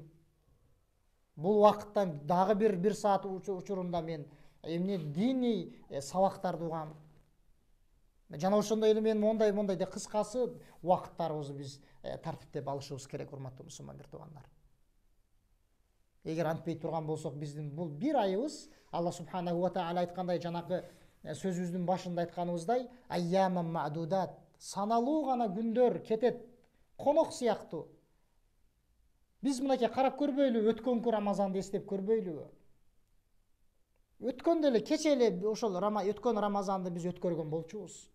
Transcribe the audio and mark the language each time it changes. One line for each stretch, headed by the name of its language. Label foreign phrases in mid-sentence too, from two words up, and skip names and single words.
Kyrgyz: Бул убакыттан дагы бир саат учурунда мен эмне диний сабактарды угам. Жана ошондой эле мен мондай деп кыскасы убакыттарыбызды биз тартиптеп алышыбыз керек, урматтуу мусулман бир туугандар. Эгер антпей турган болсок, биздин бул 1 айыбыз,
Arabic: الله سبحانه وتعالى
Kyrgyz: айткандай, жанакы сөзүбүздүн башында айтканыбыздай,
Arabic: أياما معدودات,
Kyrgyz: саналуу гана күндөр кетет, конок сыяктуу. Биз мынакей карап көрбөйлүбү, өткөнкү Рамазанды эстеп көрбөйлүбү? Өткөндө эле, кече эле ошол өткөн Рамазанды биз өткөргөн болчубуз.